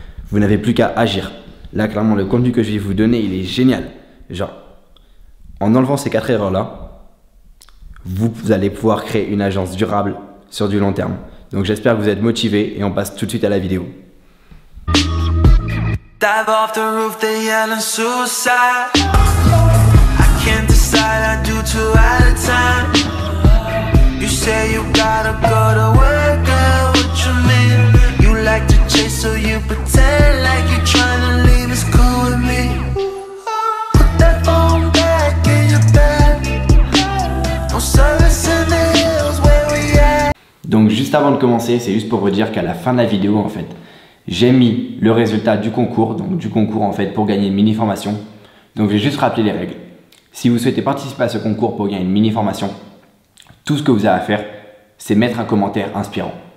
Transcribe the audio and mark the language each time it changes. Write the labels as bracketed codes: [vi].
[fr] Vous n'avez plus qu'à agir. Là, clairement, le contenu que je vais vous donner, il est génial. Genre, en enlevant ces 4 erreurs-là, vous allez pouvoir créer une agence durable sur du long terme. Donc j'espère que vous êtes motivés et on passe tout de suite à la vidéo. [en] Dive off the roof, they yelling suicide. I can't decide, I do 2 at a time. You say you gotta go to work, girl, what you mean? You like to chase, so you pretend like you're trying to leave, it's cool with me. Put that phone back in your bag. No service in the hills where we at. [fr] Donc juste avant de commencer, c'est juste pour vous dire qu'à la fin de la vidéo en fait, j'ai mis le résultat du concours, donc du concours en fait pour gagner une mini formation. Donc je vais juste rappeler les règles. Si vous souhaitez participer à ce concours pour gagner une mini formation, tout ce que vous avez à faire, c'est mettre un commentaire inspirant.